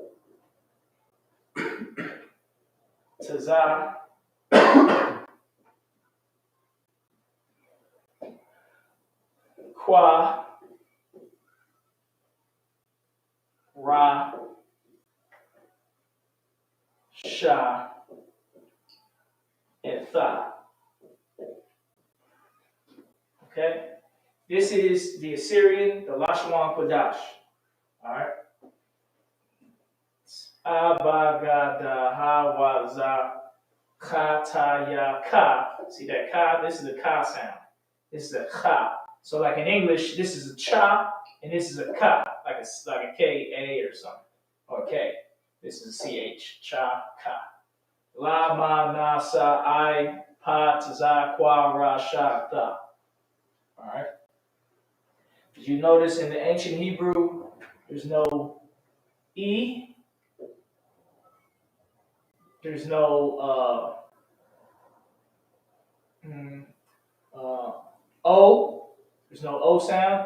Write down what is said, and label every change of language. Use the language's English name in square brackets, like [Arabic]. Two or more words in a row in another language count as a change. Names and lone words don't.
[Hebrew] taza, Qua, Ra, Sha, [English] and Tha. Okay? This is the Assyrian, the [Hebrew] Lashwan Kodash. [English] Alright? [Hebrew] Abagada Hawaza Khataya Ka. [English] See that Ka? This is a Ka sound. This is a Ka. So like in English, this is a Cha, and this is a Ka, like a K-A or something. Or K. This is a C-H. Cha, Ka. [Hebrew] La ma na sa I pa za kwa ra sha tha. [English] Alright? Did you notice in the ancient Hebrew, there's no E, there's no O, there's no O sound.